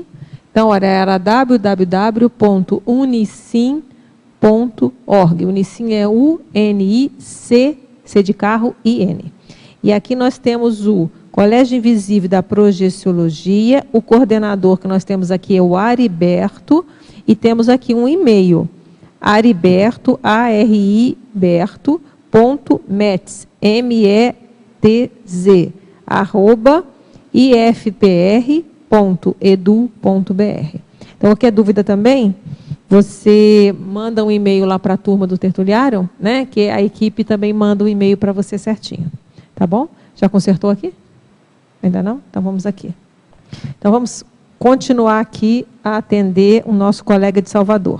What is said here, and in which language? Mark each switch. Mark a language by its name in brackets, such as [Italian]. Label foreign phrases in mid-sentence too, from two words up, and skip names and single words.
[Portuguese] Então, era www.unicim.org. Unicim é U-N-I-C, C de carro, I-N. E aqui nós temos o Colégio Invisível da Projeciologia. O coordenador que nós temos aqui é o Ariberto. E temos aqui um e-mail. Ariberto, ariberto.metz, M-E-T-Z, ifpr.edu.br. Então, qualquer dúvida também, você manda um e-mail lá para a turma do Tertuliário, né? Que a equipe também manda um e-mail para você certinho. Tá bom? Já consertou aqui? Ainda não? Então, vamos aqui. Então, vamos continuar aqui a atender o nosso colega de Salvador.